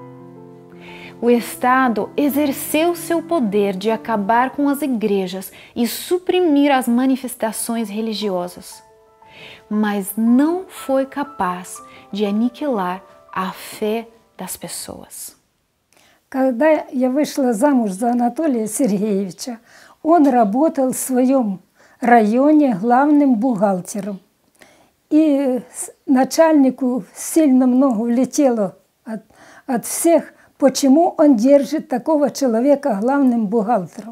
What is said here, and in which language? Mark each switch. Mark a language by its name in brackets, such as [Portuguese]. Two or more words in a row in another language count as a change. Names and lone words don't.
[Portuguese] O Estado exerceu seu poder de acabar com as igrejas e suprimir as manifestações religiosas, mas não foi capaz de aniquilar a fé das pessoas. [Russian] Когда я вышла замуж за Анатолия Сергеевича, он работал в своем районе главным бухгалтером. И начальнику сильно много влетело от всех, почему он держит такого человека главным бухгалтером.